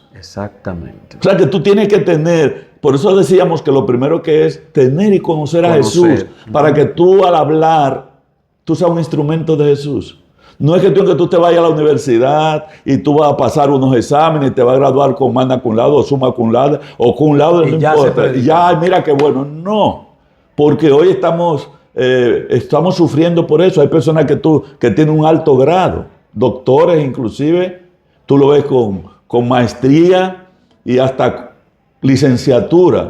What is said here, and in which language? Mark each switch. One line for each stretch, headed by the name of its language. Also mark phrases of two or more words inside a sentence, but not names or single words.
Spanish: Exactamente. O sea que tú tienes que tener, por eso decíamos que lo primero que es tener y conocer a Jesús, para que tú al hablar, tú seas un instrumento de Jesús. No es que tú te vayas a la universidad y tú vas a pasar unos exámenes y te vas a graduar con
Latin: magna cum laude
Spanish: o
Latin: summa cum laude
Spanish: o
Latin: cum laude,
Spanish: no importa. Ya, mira qué bueno. No, porque hoy estamos sufriendo por eso. Hay personas que tienen un alto grado, doctores inclusive, tú lo ves con maestría y hasta licenciatura.